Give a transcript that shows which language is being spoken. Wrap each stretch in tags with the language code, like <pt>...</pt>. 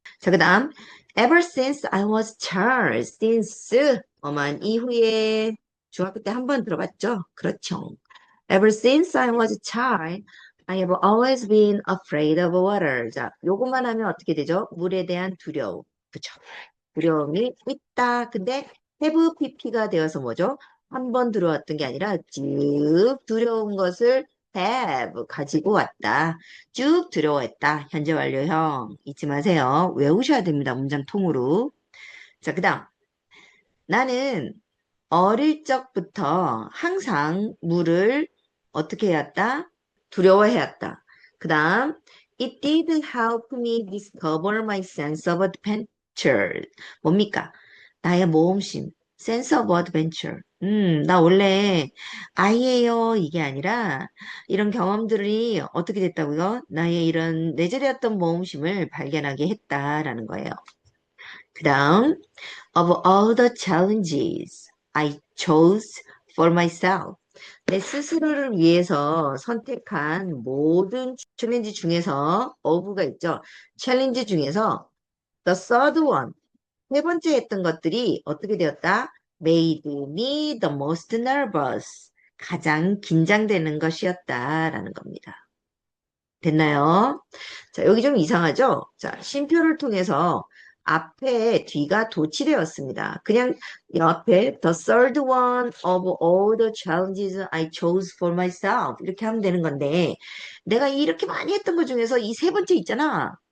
<ko>자, 그 다음,</ko> <en>ever since I was child,</en> <ko>since, 어만 이후에 중학교 때 한 번 들어봤죠? 그렇죠.</ko> <en>Ever since I was a child, I have always been afraid of water.</en> <ko>자, 요것만 하면 어떻게 되죠? 물에 대한 두려움. 그쵸? 두려움이 있다. 근데 have pp가 되어서 뭐죠? 한 번 들어왔던 게 아니라 쭉 두려운 것을 have 가지고 왔다. 쭉 두려워했다. 현재 완료형 잊지 마세요. 외우셔야 됩니다. 문장 통으로. 자, 그 다음. 나는 어릴 적부터 항상 물을 어떻게 해왔다? 두려워해왔다. 그 다음,</ko> <en>it did help me discover my sense of adventure.</en> <ko>뭡니까? 나의 모험심,</ko> <en>sense of adventure.</en> <ko>나 원래 아이예요. 이게 아니라 이런 경험들이 어떻게 됐다고요? 나의 이런 내재되었던 모험심을 발견하게 했다라는 거예요. 그 다음,</ko> <en>of all the challenges I chose for myself.</en> <ko>내 스스로를 위해서 선택한 모든 챌린지 중에서 of가 있죠. 챌린지 중에서</ko> <en>the third one,</en> <ko>세 번째 했던 것들이 어떻게 되었다?</ko> <en>made me the most nervous.</en> <ko>가장 긴장되는 것이었다라는 겁니다. 됐나요? 자, 여기 좀 이상하죠? 자, 쉼표를 통해서 앞에 뒤가 도치되었습니다. 그냥 옆에</ko> <en>the third one of all the challenges I chose for myself</en> <ko>이렇게 하면 되는 건데 내가 이렇게 많이 했던 것 중에서 이 세 번째 있잖아.</ko>